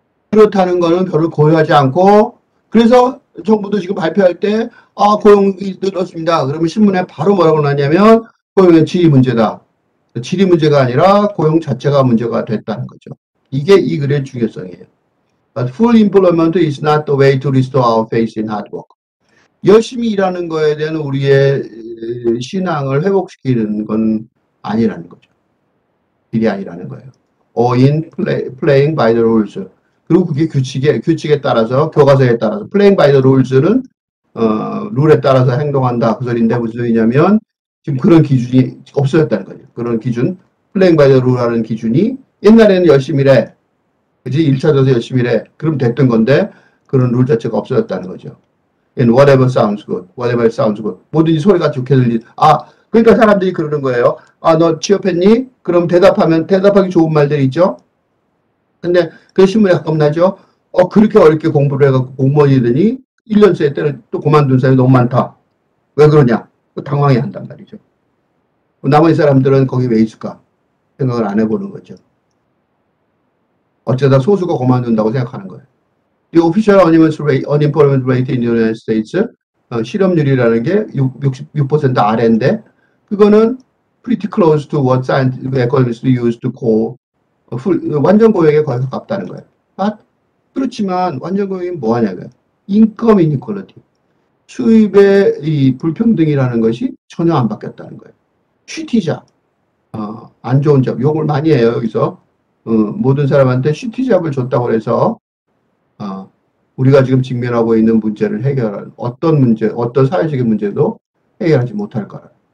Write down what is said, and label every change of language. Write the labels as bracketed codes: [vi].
[ko] 그렇다는 거는 별로 고려하지 않고 그래서 정부도 지금 발표할 때 고용이 늘었습니다. 그러면 신문에 바로 뭐라고 나냐면 고용의 질이 문제다. 질이 문제가 아니라 고용 자체가 문제가 됐다는 거죠. 이게 이 글의 중요성이에요. [en] But full employment is not the way to restore our faith in hard work. [ko] 열심히 일하는 거에 대한 우리의 신앙을 회복시키는 건 아니라는 거죠. 일이 아니라는 거예요. [en] Or in playing by the rules. [ko] 그리고 그게 규칙에 따라서, 교과서에 따라서, [en] playing by the rules [ko] 는, 룰에 따라서 행동한다. 그 소리인데 무슨 소리냐면, 지금 그런 기준이 없어졌다는 거죠. 그런 기준, [en] playing by the rule [ko] 라는 기준이 옛날에는 열심히 일해. 그지? 1차 져서 열심히 일해. 그럼 됐던 건데, 그런 룰 자체가 없어졌다는 거죠. [en] And whatever sounds good. Whatever sounds good. [ko] 뭐든지 소리가 좋게 들리. 그러니까 사람들이 그러는 거예요. 너 취업했니? 그럼 대답하기 좋은 말들이 있죠? 근데 그 신문에 가끔 나죠? 그렇게 어렵게 공부를 해갖고 공무원이 되니 1년 새 때는 또 그만둔 사람이 너무 많다. 왜 그러냐? 당황해 한단 말이죠. 나머지 사람들은 거기 왜 있을까? 생각을 안 해보는 거죠. 어쩌다 소수가 그만둔다고 생각하는 거예요. [en] The official unemployment rate in the United States, [ko] 실업률이라는 게 66% 아래인데, 그거는 [en] pretty close to what scientific economists used to call [ko] 완전 고용에 거의 가깝다는 거예요. 그렇지만 완전 고용이 뭐하냐고요. 인컴 이니퀄리티. 수입의 이 불평등이라는 것이 전혀 안 바뀌었다는 거예요. 쉬티잡. 안 좋은 잡. 욕을 많이 해요, 여기서. 모든 사람한테 쉬티잡을 줬다고 해서 우리가 지금 직면하고 있는 문제를 해결하는 어떤 사회적인 문제도 해결하지 못할 거라.